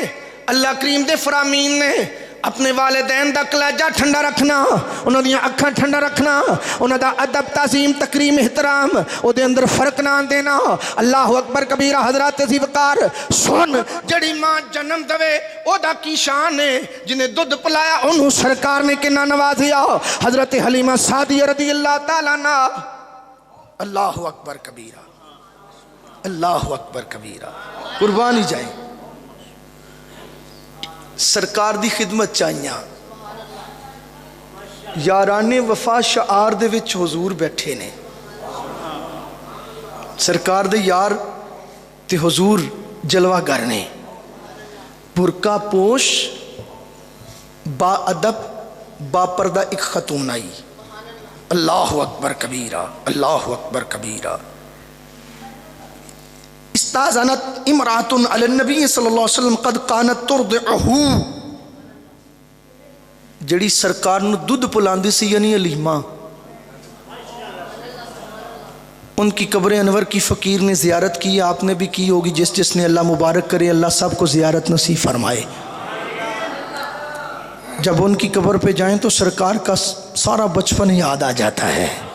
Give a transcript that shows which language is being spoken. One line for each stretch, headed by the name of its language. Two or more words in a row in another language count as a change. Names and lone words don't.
Punjabi: اللہ کریم دے فرامین نے اپنے والدین دا کلیجہ ٹھنڈا رکھنا، اوہناں دی اکھاں ٹھنڈا رکھنا، اوہناں دا ادب تعظیم تکریم احترام اوہدے اندر فرق نا دینا.
Arabic: الله أكبر كبيرا.
Punjabi: حضرت ذوکار سن، جیہڑی ماں جنم دیوے اوہدا کی شان ہے، جنہیں دودھ پلایا انہوں نے سرکار نے کتنا نوازیا.
Arabic: حضرت حليمة السعدية رضي الله تعالى عنها. الله أكبر كبيرا، الله أكبر كبيرا.
Punjabi: قربانی جائے سرکار دی خدمت چاہیے. یارانِ وفا شعار دے وچ حضور بیٹھے نے، سرکار دے یار تے حضور جلوہ گر نے، برقعہ پوش با ادب باپردہ ایک خاتون آئی.
Arabic: الله أكبر كبيرا، الله أكبر كبيرا. استأذنت امرأة على النبي صلى الله عليه وسلم قد كانت ترضعه,
Punjabi: جیہڑی سرکار نوں دودھ پلاندی سی یعنی حلیمہ,
Urdu: ان کی قبر انور کی فقیر نے زیارت کی، آپ نے بھی کی ہوگی. جس جس نے اللہ مبارک کرے، اللہ سب کو زیارت نصیب فرمائے. جب ان کی قبر پے جائیں تو سرکار کا سارا بچپن یاد آ جاتا ہے.